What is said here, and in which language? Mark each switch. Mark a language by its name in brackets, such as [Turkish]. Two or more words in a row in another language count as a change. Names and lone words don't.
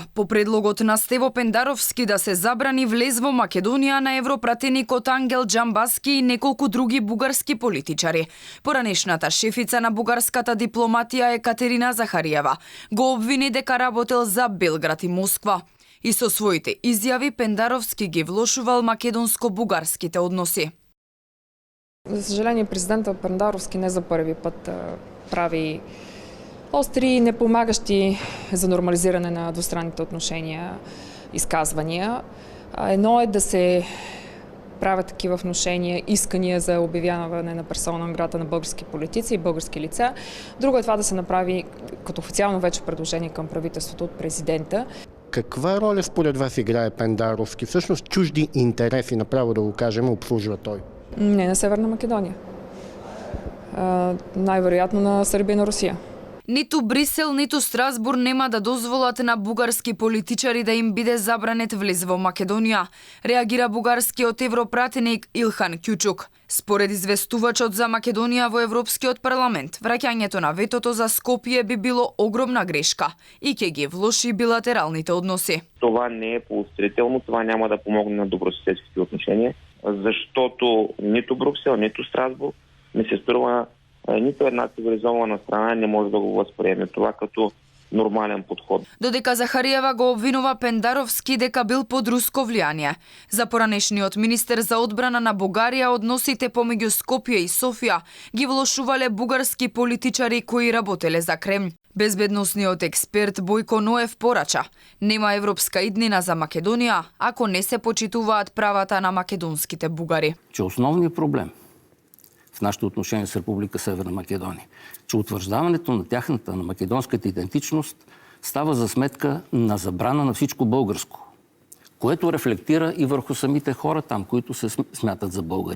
[Macedonian] По предлогот на Стево Пендаровски да се забрани влез во Македонија на европратеникот Ангел Џамбаски и неколку други бугарски политичари. Поранешната шефица на бугарската дипломатија Екатерина Захариева го обвини дека работел за Белград и Москва. И со своите изјави Пендаровски ги влошувал македонско-бугарските односи. [Bulgarian] За съжаление, президентът Пендаровски не за първи път прави остри, непомагащи за нормализиране на двустранните отношения изказвания. Едно е да се правят такива внушения, искания за обявяване на персона нон грата на български политици и български лица. Друго е това да се направи като официално вече предложение към правителството от президента. Каква роля според вас играе Пендаровски? Всъщност чужди интереси, направо да го кажем, обслужва той? Не на Северна Македония. Най-вероятно на Сърбия и на Русия. [Macedonian] Ниту Брисел, ниту Страсбур нема да дозволат на бугарски политичари да им биде забранет влез во Македонија, реагира бугарскиот европратеник Илхан Кјучук. Според известувачот за Македонија во Европскиот парламент, враќањето на ветото за Скопје би било огромна грешка и ќе ги влоши билатералните односи. [Bulgarian] Това не е поощрително, това няма да помогне на добросъседските отношения, защото нито Брюксел, нито Страсбург ми се струва нито една цивилизована страна не може да го възприеме това като нормален подход. [Macedonian] Додека Захариева го обвинува Пендаровски дека бил под руско влијание. За поранешниот министер за одбрана на Бугарија односите помеѓу Скопје и Софија ги влошувале бугарски политичари кои работеле за Кремљ. Безбедносниот експерт Бојко Ноев порача: нема европска иднина за Македонија ако не се почитуваат правата на македонските бугари. [Bulgarian] Че основният проблем в нашето отношение с Република Северна Македония, че утвърждаването на тяхната, на македонската идентичност става за сметка на забрана на всичко българско, което рефлектира и върху самите хора там, които се смятат за българи.